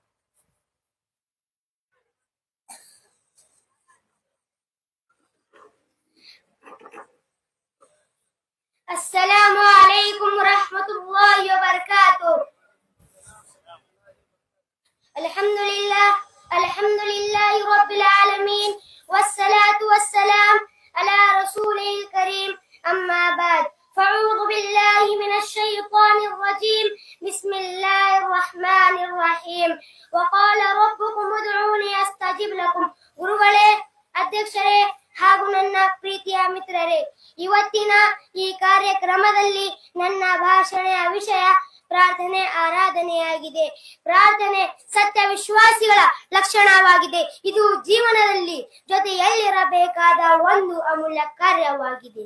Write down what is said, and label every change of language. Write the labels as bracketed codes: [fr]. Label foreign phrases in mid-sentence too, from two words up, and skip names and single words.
[ar] السلام عليكم ورحمة الله وبركاته. الحمد لله رب العالمين والصلاة والسلام على رسوله الكريم. أما بعد. فأعوذ بالله من الشيطان الرجيم. بسم الله الرحمن الرحيم. وقال ربكم ادعوني أستجب لكم. [kn] ಗುರುಗಳೇ, ಅಧ್ಯಕ್ಷರೇ ಹಾಗೂ ನನ್ನ ಪ್ರೀತಿಯ ಮಿತ್ರರೇ, ಇವತ್ತಿನ ಈ ಕಾರ್ಯಕ್ರಮದಲ್ಲಿ ನನ್ನ ಭಾಷಣೆಯ ವಿಷಯ ಪ್ರಾರ್ಥನೆ ಆರಾಧನೆಯಾಗಿದೆ. ಪ್ರಾರ್ಥನೆ ಸತ್ಯ ವಿಶ್ವಾಸಿಗಳ ಲಕ್ಷಣವಾಗಿದೆ. ಇದು ಜೀವನದಲ್ಲಿ ಜೊತೆಯಲ್ಲಿರಬೇಕಾದ ಒಂದು ಅಮೂಲ್ಯ ಕಾರ್ಯವಾಗಿದೆ.